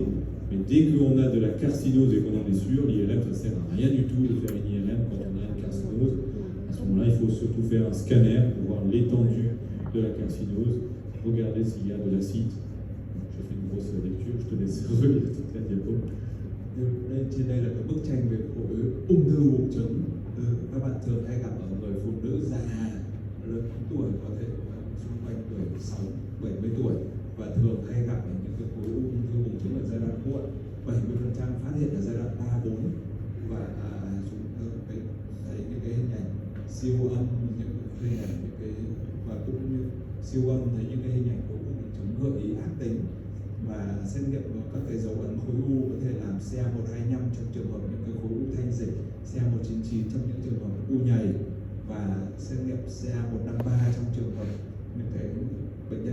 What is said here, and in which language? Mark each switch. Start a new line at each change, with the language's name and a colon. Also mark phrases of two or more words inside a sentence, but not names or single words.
French: Mais dès qu'on a de la carcinose et qu'on en est sûr, l'IRM ça sert à rien du tout de faire une IRM quand on a une carcinose. À ce moment-là, il faut surtout faire un scanner pour voir l'étendue de la carcinose, regarder s'il y a de l'acide. J'ai fait une grosse lecture, je te laisse relire toute la diapo.
Vietnamese: Trên đây là cái bức tranh về khối ung thư buồng trứng. Các bạn thường hay gặp ở người phụ nữ già lớn tuổi, có thể xung quanh tuổi 70 tuổi, và thường hay gặp ở những cái khối ung thư buồng trứng ở giai đoạn muộn. 70% phát hiện ở giai đoạn 3, 4, và chúng ta thấy những cái hình ảnh siêu âm, những cái hình ảnh và cũng như siêu âm thấy những cái hình ảnh của buồng trứng gợi ý ác tính, và xét nghiệm các cái dấu ấn khối u có thể làm CA125 trong trường hợp những cái khối u thanh dịch, CA199 trong những trường hợp u nhầy, và xét nghiệm CA153 trong trường hợp những cái bệnh nhân có